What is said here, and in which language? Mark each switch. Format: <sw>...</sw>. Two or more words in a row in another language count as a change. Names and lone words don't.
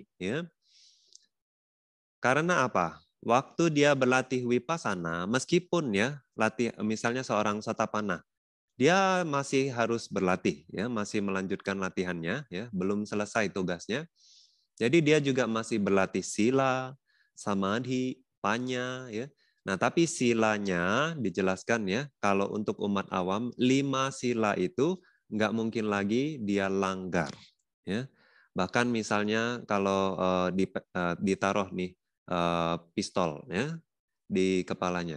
<id>Ya. Karena apa? Waktu dia berlatih wipasana, meskipun ya misalnya seorang satapana, dia masih harus berlatih, ya, masih melanjutkan latihannya, ya, belum selesai tugasnya. Jadi dia juga masih berlatih</id> <pi>sila, samadhi, panya,</pi> <id>ya. Nah, tapi silanya dijelaskan, ya, kalau untuk umat awam 5 sila itu nggak mungkin lagi dia langgar, ya. Bahkan misalnya kalau ditaruh nih pistol, ya, di kepalanya.</id>